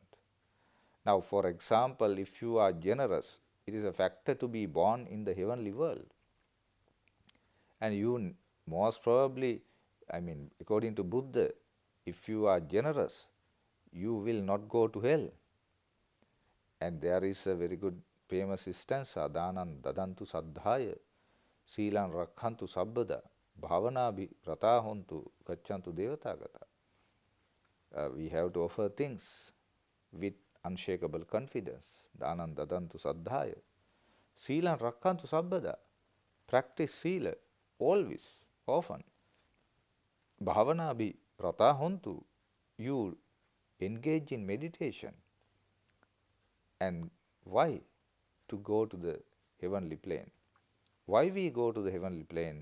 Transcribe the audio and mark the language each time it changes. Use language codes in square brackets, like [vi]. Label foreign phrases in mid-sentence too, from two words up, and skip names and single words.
[en] Now, for example, if you are generous, it is a factor to be born in the heavenly world. And you most probably, according to Buddha, if you are generous, you will not go to hell. And there is a very good famous stanza, [pi] Danan dadantu saddhaya, Silan rakhantu sabbada, bhavanabi rata hontu gachantu devatagata. [en] We have to offer things with unshakable confidence. [pi] Danan dadantu saddhaya, Silan rakhantu sabbada. [en] Practice sila always, often. [pi] Bhavanabi rata hontu, [en] you engage in meditation. And why? To go to the heavenly plane. Why we go to the heavenly plane?